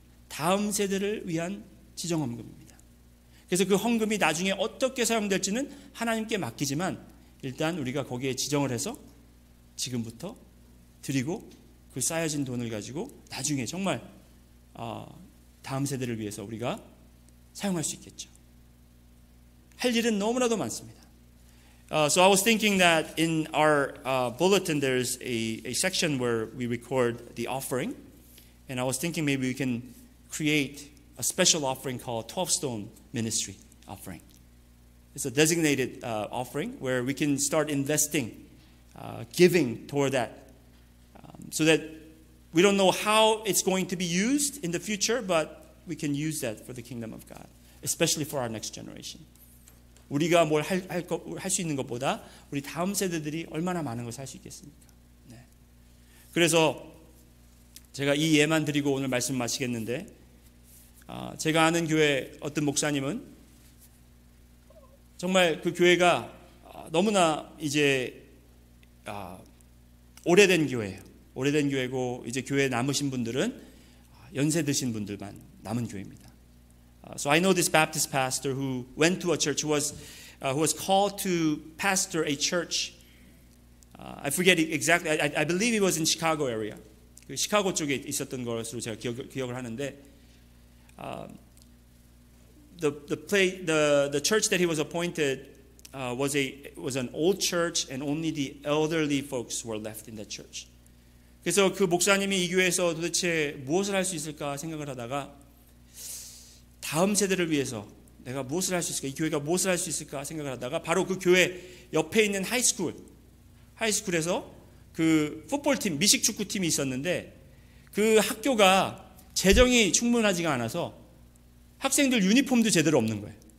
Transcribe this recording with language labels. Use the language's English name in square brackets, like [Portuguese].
[Korean] 다음 세대를 위한 지정헌금입니다. 그래서 그 헌금이 나중에 어떻게 사용될지는 하나님께 맡기지만 일단 우리가 거기에 지정을 해서 지금부터 드리고 그 쌓여진 돈을 가지고 나중에 정말 다음 세대를 위해서 우리가 사용할 수 있겠죠. 할 일은 너무나도 많습니다. [English] So I was thinking that in our bulletin there's a section where we record the offering, and I was thinking maybe we can create a special offering called 12stone ministry offering. It's a designated offering where we can start investing, giving toward that, so that we don't know how it's going to be used in the future, but we can use that for the kingdom of God, especially for our next generation. [Korean] 우리가 뭘 할 수 있는 것보다 우리 다음 세대들이 얼마나 많은 것을 할 수 있겠습니까? 네. 그래서 제가 이 예만 드리고 오늘 말씀 마치겠는데, 제가 아는 교회 어떤 목사님은 정말 그 교회가 너무나 이제 오래된 교회예요. 오래된 교회고 이제 교회에 남으신 분들은 연세 드신 분들만 남은 교회입니다. [English] So I know this Baptist pastor who went to a church, who was called to pastor a church. I forget exactly. I believe he was in Chicago area. [Korean] 그 시카고 쪽에 있었던 것으로 제가 기억을 하는데, [English] the church that he was appointed was an old church, and only the elderly folks were left in that church. [Korean] 그래서 그 목사님이 이 교회에서 도대체 무엇을 할 수 있을까 생각을 하다가 다음 세대를 위해서 내가 무엇을 할 수 있을까, 이 교회가 무엇을 할 수 있을까 생각을 하다가 바로 그 교회 옆에 있는 하이스쿨에서 그 풋볼팀, 미식축구팀이 있었는데 그 학교가 재정이 충분하지가 않아서 학생들 유니폼도 제대로 없는 거예요.